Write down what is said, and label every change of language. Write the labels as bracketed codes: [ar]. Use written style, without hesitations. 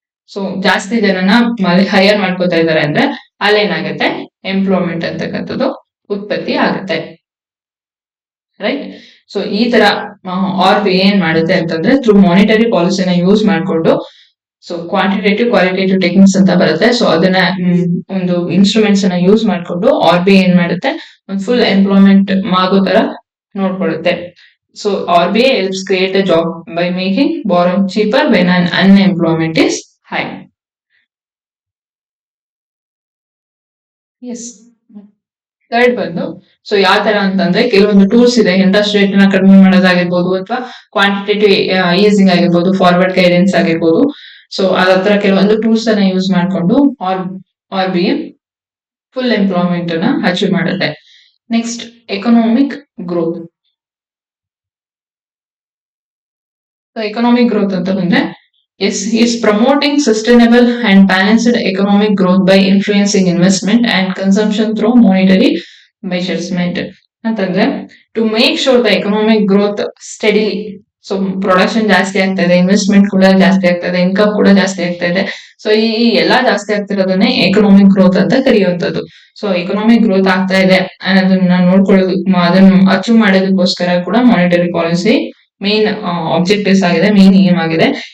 [kn] So ಜಾಸ್ತಿ ಜನನ higher ಮಾಡ್ಕೋತಾ ಇದಾರೆ ಅಂದ್ರೆ ಅಲ್ಲೇನಾಗುತ್ತೆ, ಎಂಪ್ಲಾಯ್ಮೆಂಟ್ ಅಂತಕ್ಕಂಥದ್ದು ಉತ್ಪತ್ತಿ ಆಗುತ್ತೆ. ರೈಟ್. ಸೊ ಈ ತರ RBI ಏನ್ ಮಾಡುತ್ತೆ ಅಂತಂದ್ರೆ, ಥ್ರೂ ಮಾನಿಟರಿ ಪಾಲಿಸಿನ ಯೂಸ್ ಮಾಡ್ಕೊಂಡು, ಸೊ ಕ್ವಾಂಟಿಟೇಟಿವ್ ಕ್ವಾಲಿಟೇಟಿವ್ ಟೆಕ್ನಿಕ್ಸ್ ಅಂತ ಬರುತ್ತೆ. ಸೊ ಅದನ್ನ ಒಂದು ಇನ್ಸ್ಟ್ರೂಮೆಂಟ್ಸ್ ಅನ್ನ ಯೂಸ್ ಮಾಡ್ಕೊಂಡು RBI ಏನ್ ಮಾಡುತ್ತೆ, ಒಂದು ಫುಲ್ ಎಂಪ್ಲಾಯ್ಮೆಂಟ್ ಆಗೋ ತರ ನೋಡ್ಕೊಳ್ಳುತ್ತೆ. [en] So RBI helps create a job by making borrowing cheaper when an unemployment is high. Yes. [kn] Third ಬಂದು, ಸೊ ಯಾವ ತರ ಅಂತಂದ್ರೆ ಕೆಲವೊಂದು ಟೂಲ್ಸ್ ಇದೆ. ಇಂಟ್ರೆಸ್ಟ್ ರೇಟ್ ನ ಕಡಿಮೆ ಮಾಡೋದಾಗಿರ್ಬೋದು, ಅಥವಾ ಕ್ವಾಂಟಿಟೇಟಿವ್ ಈಸಿಂಗ್ ಆಗಿರ್ಬೋದು, ಫಾರ್ವರ್ಡ್ ಗೈಡೆನ್ಸ್ ಆಗಿರ್ಬೋದು. ಸೊ ಅದತ್ರ ಕೆಲವೊಂದು ಟೂಲ್ಸ್ ಅನ್ನ ಯೂಸ್ ಮಾಡಿಕೊಂಡು RBI ಫುಲ್ ಎಂಪ್ಲಾಯ್ಮೆಂಟ್ ಅನ್ನ ಅಚೀವ್ ಮಾಡುತ್ತೆ. Next, economic growth. So economic growth ಅಂತ ಬಂದ್ರೆ, [en] is promoting sustainable and balanced economic growth by influencing investment and consumption through monetary measurement. ಅಂತಂದ್ರೆ to make sure the economic growth steadily. [kn] So production ಜಾಸ್ತಿ ಆಗ್ತಾ ಇದೆ, investment ಕೂಡ ಜಾಸ್ತಿ ಆಗ್ತಾ ಇದೆ, ಇನ್ಕಮ್ ಕೂಡ ಜಾಸ್ತಿ ಆಗ್ತಾ ಇದೆ. ಸೊ ಈ ಎಲ್ಲಾ ಜಾಸ್ತಿ ಆಗ್ತಿರೋದನ್ನೇ ಎಕನಾಮಿಕ್ ಗ್ರೋತ್ ಅಂತ ಕರೆಯುವಂತದ್ದು. ಸೊ ಎಕನಾಮಿಕ್ ಗ್ರೋತ್ ಆಗ್ತಾ ಇದೆ ಅನ್ನೋದನ್ನ ನೋಡ್ಕೊಳ್ಳೋದು, ಅದನ್ನ ಅಚೀವ್ ಮಾಡೋದಕ್ಕೋಸ್ಕರ ಕೂಡ ಮಾನಿಟರಿ ಪಾಲಿಸಿ ಮೇನ್ ಆಬ್ಜೆಕ್ಟಿವ್ಸ್ ಆಗಿದೆ, ಮೇನ್ ಏಮ್ ಆಗಿದೆ.